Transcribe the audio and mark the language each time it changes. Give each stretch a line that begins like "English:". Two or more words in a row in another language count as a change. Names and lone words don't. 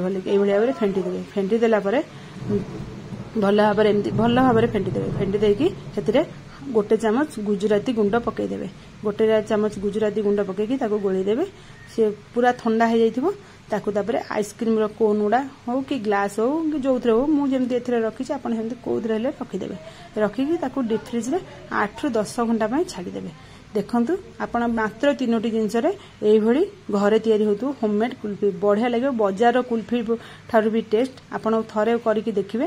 Sambalpuri: ଭଲେ ଏଇ ଭଲି ଭାବରେ ଫେଣ୍ଟି ଦେବେ। ଫେଣ୍ଟି ଦେଲା ପରେ ଭଲ ଭାବରେ ଏମିତି ଭଲ ଭାବରେ ଫେଣ୍ଟି ଦେବେ। ଫେଣ୍ଟି ଦେକି ହେତିରେ ଗୋଟେ ଚାମଚ ଗୁଜରାଟୀ ଗୁଣ୍ଡ ପକାଇ ଦେବେ। ଗୋଟେ ଚାମଚ ଗୁଜରାଟୀ ଗୁଣ୍ଡ ପକାଇ ତାକୁ ଗୋଳି ଦେବେ। ସେ ପୂରା ଥଣ୍ଡା ହେ ଯାଇଥିବ। ତାକୁ ତାପରେ ଆଇସକ୍ରିମ ର କନ ଉଡା ହଉ କି ଗ୍ଲାସ ହଉ କି ଯଥରେ ହଉ ମୁ ଯେମିତି ଏଥିରେ ରଖିଛି ଆପଣ ସେମିତି କଉଥିରେ ହେଲେ ରଖି ଦେବେ। ରଖି କି ତାକୁ ଡିପ ଫ୍ରିଜ ରେ 8 ରୁ 10 ଘଣ୍ଟା ପଏ ଛାଡି ଦେବେ। ଦେଖନ୍ତୁ ଆପଣ ମାତ୍ର 3ଟି ଜିନିଷ ରେ ଏଇ ଭଳି ଘରେ ତିଆରି ହଉ ହୋମମେଡ କୁଲଫି ବଢିଆ ଲାଗେ। ବଜାର କୁଲଫି ଠାରୁ ଭି ଟେଷ୍ଟ ଆପଣ ଥରେ କରିକି ଦେଖିବେ।